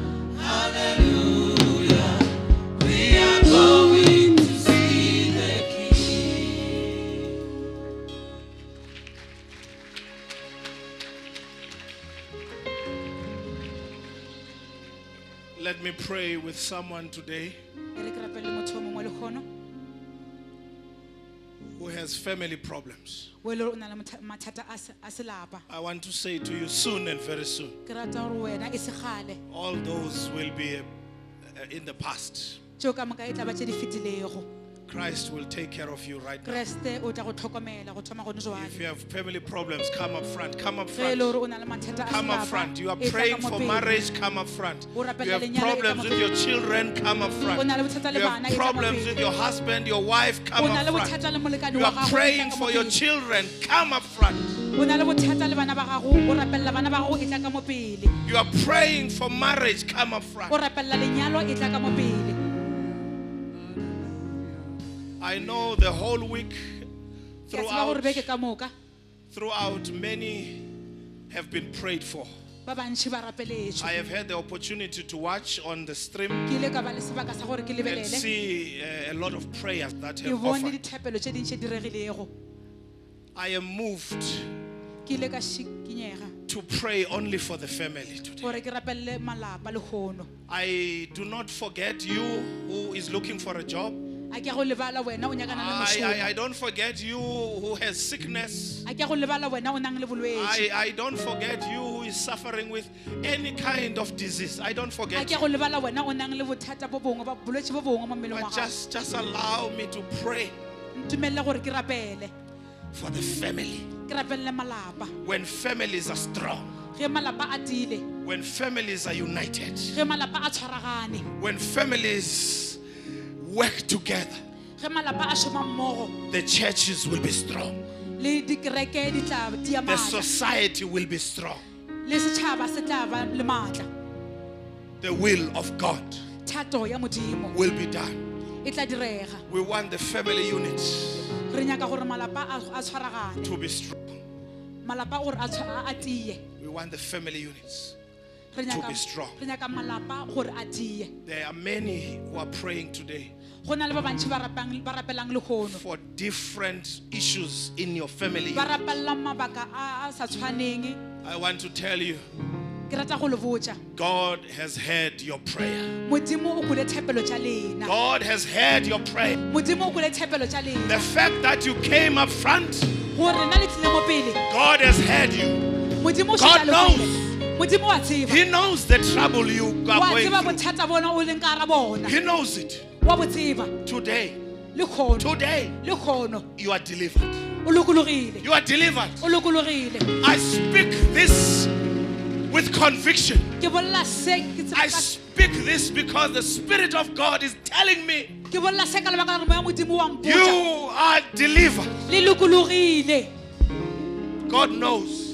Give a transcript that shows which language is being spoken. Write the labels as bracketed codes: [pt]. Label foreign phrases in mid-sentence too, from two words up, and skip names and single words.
[en] We are going to see the King. Let me pray with someone today [nso] e re ke rapele motho o mongwe le kgono [en] who has family problems. [nso] o e le gore o na le mathata a selapa [en] I want to say to you soon and very soon, [nso] ke rata gore wena e se gale [en] all those will be in the past. [nso] tšeo ka moka e tla ba tše di fetilego. [en] Christ will take care of you right now. [nso] Kreste o tla go tlhokomela go thoma gone [en] If [nso] jwale. [en] you have family problems, come up front. Come up [nso] Ge e le [en] front. [nso] gore o na le mathata a [en] Come up [nso] setšhaba, [en] front. You are [nso] e tla ka [en] praying [nso] mo [en] for [nso] pele. [en] marriage, come up front. [nso] O rapella [en] You have [nso] lenyalo, e tla [en] problems [nso] mo [en] with [nso] pele. [en] your children, come up [nso] O [en] front. [nso] na le bothata le [en] You [nso] bana, [en] have [nso] e tla mo [en] problems [nso] pele. [en] with your husband, your wife, come [nso] O na le [en] up [nso] bothata [en] front. [nso] le molekani [en] You [nso] wa [en] are [nso] gago, e tla [en] praying [nso] ka mo [en] for your [nso] pele. [en] children, come up front. [nso] O na le bothata le bana ba gago, o rapella bana ba gago, e tla ka mo pele. [en] You are praying for marriage, come up [nso] O [en] front. [nso] rapella lenyalo, e tla ka mo pele. [en] I know the whole week [nso] Ke a tseba gore [en] throughout, [nso] beke ka moka, [en] throughout many have been prayed for. [nso] ba bantši ba rapeletšwe. [en] I have had the opportunity to watch on the stream [nso] Ke ile ka ba le sebaka sa gore ke [en] and [nso] lebelele. [en] see a lot of prayers that [nso] Ke [en] have [nso] bone [en] offered. [nso] dithapelo tše dintšhe di regilego. [en] I am moved [nso] Ke ile ka šikinyega [en] to pray only for the family today. [nso] gore ke rapelle malapa le kgono. [en] I do not forget you who is looking for a job. [nso] A ke a go lebala wena o nyakana le mošomo. [en] I don't forget you who has sickness. [nso] A ke a go lebala wena o nang le bolwetši. [en] I don't forget you who is suffering with any kind of disease. I don't [nso] A [en] forget [nso] ke a [en] you. [nso] go lebala wena o nang le bothata bo bongwe, bolwetši bo bongwe mo mmeleng wa [en] But [nso] gago. [en] just allow me to pray [nso] Ntumelele gore ke rapele, [en] for the family. [nso] ke rapelle malapa. [en] When families are strong, [nso] Ge malapa a tiile, [en] when families are united, [nso] ge malapa a tshwaragane, [en] when families work together, [nso] ge malapa a šoma mmogo, [en] the churches will be strong. [nso] le dikereke di tla dia [en] The [nso] maatla, [en] society will be strong. [nso] le setšhaba se tla ba le maatla. [en] The will of God [nso] Thato ya modimo [en] will be done. [nso] e tla direga. [en] We want the family unit [nso] Re nyaka gore malapa a tshwaragane, [en] to be strong. [nso] malapa gore a tie. [en] We want the family units. [nso] Re [en] To be strong. [nso] nyaka malapa gore a tie. [en] There are many who are praying today [nso] Go na le ba bantši ba rapelang le kgono, [en] for different issues in your family. [nso] ba rapella mabaka a sa tshwaneng. [en] I want to tell you, [nso] Ke rata go le botša, [en] God has heard your prayer. [nso] modimo o kwele thapelo tša lena, [en] God has heard your prayer. [nso] modimo o kwele thapelo tša lena. [en] The fact that you came up front, [nso] Gore na le tlile mo pele, [en] God has heard you. [nso] modimo o [en] God [nso] šetša le [en] knows. [nso] kwele. Modimo wa tseba, [en] He knows the trouble you [nso] wa [en] are [nso] tseba [en] going through. [nso] bothata bona o leng ka hara bona, [en] He knows it. [nso] wa bo tseba. [en] Today, [nso] Le kgono, [en] today, [nso] le kgono, [en] you are delivered. [nso] o lokologile, [en] You are delivered. [nso] o lokologile. [en] I speak this with conviction. [nso] Ke bolela se ke tseba [en] I [nso] ka- [en] speak this because the Spirit of God is telling me [nso] ke bolela se ka lebaka la gore moya modimo wa [en] you [nso] mpotša. [en] are delivered. [nso] Le lokologile, [en] God knows.